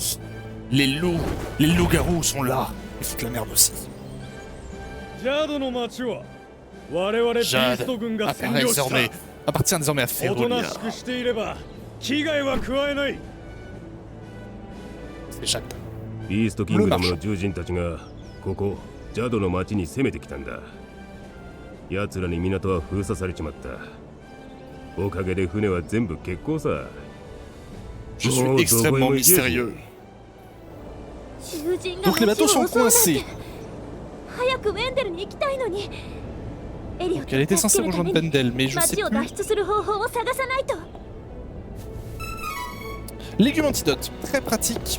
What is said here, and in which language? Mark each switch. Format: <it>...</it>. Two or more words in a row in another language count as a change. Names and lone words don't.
<fr>Les loups-garous sont là. Ils foutent la merde aussi. Jade appartient désormais à Feronia. C'est Jade.</fr> <ja>イーストキングダムの獣人たちがここジャドの町に攻めてきたんだ。奴らに港は封鎖されちまった。おかげで船は全部欠航さ。</ja> <fr>Je suis extrêmement mystérieux. Donc les bateaux sont coincés. Donc elle était censée rejoindre Pendel, mais je sais plus. Légumes antidote, très pratique.</fr>